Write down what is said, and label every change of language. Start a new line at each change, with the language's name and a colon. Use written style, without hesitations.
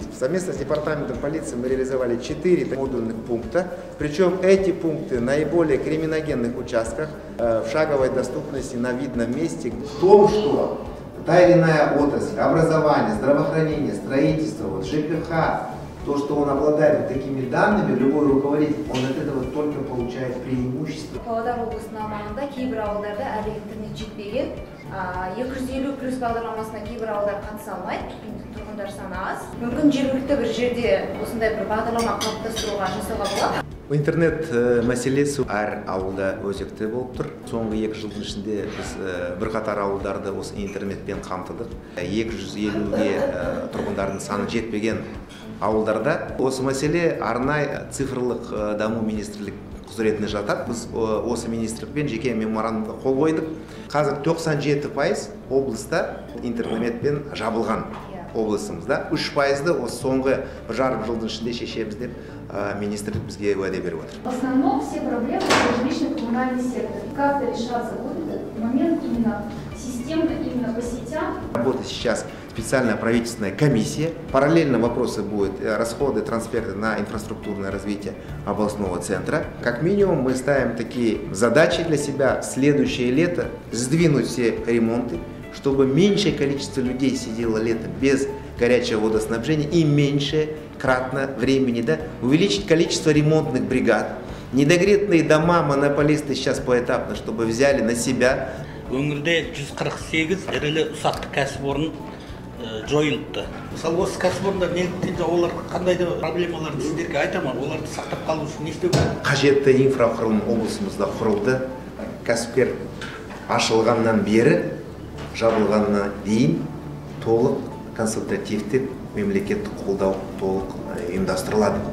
Russian: Совместно с департаментом полиции мы реализовали 4 модульных пункта, причем эти пункты в наиболее криминогенных участках, в шаговой доступности на видном месте. В том, что та или иная отрасль, образование, здравоохранение, строительство, ЖКХ, то, что он обладает такими данными, любой руководитель, он от этого только получает преимущество.
Kazakh: Павлодар облысының аумағында кейбір ауылдарда әлі интернет жетпеген, 250+ бағдарламасына кейбір ауылдар қатыса алмайды, тұрғындар саны аз. Мүмкін жергілікті бір жерде осындай бір бағдарлама қалыптастыруға жасауға болады. Интернет мәселесі әр ауылда өзекті болып тұр. Соңғы 2 жылдың ішінде біз бірқатар ауылдарды осы интернетпен қамтыдық. 250-ге тұрғындардың саны жетпеген ауылдарда осы мәселе арнай цифрлық даму министрлік құзыретіне жатады. Біз осы министрлікпен жеке меморандумға қол қойдық. Қазір 97% облыста интернетпен жабылған облысымызда. 3%-ды осы соңғы 1,5 жылдың ішінде шешеміз деп министрлік бізге уәде беріп отыр.
Russian: В основном все проблемы жилищный коммунальный сектор. Как это решаться будет этот момент именно системно, именно по сетям? Работает сейчас специальная правительственная комиссия. Параллельно вопросы будут расходы, трансферты на инфраструктурное развитие областного центра. Как минимум мы ставим такие задачи для себя в следующее лето: сдвинуть все ремонты, чтобы меньшее количество людей сидело лето без горячего водоснабжения и меньше кратно времени, увеличить количество ремонтных бригад. Недогретные дома монополисты сейчас поэтапно, чтобы взяли на себя.
Kazakh: Өңірде 148 ірілі-ұсақты кәсіпорын жойылды. Мысалы осы кәсіпорындар неліктен олар қандай да проблемаларды сіздерге айтама, оларды сақтап қалу үшін не істеу керек? Қажетті инфрақұрылым облысымызда құрылды. Кәсіпкер ашылғаннан бері жабылғанына дейін толық консультативтік мемлекеттік қолдау толық ұйымдастырылады.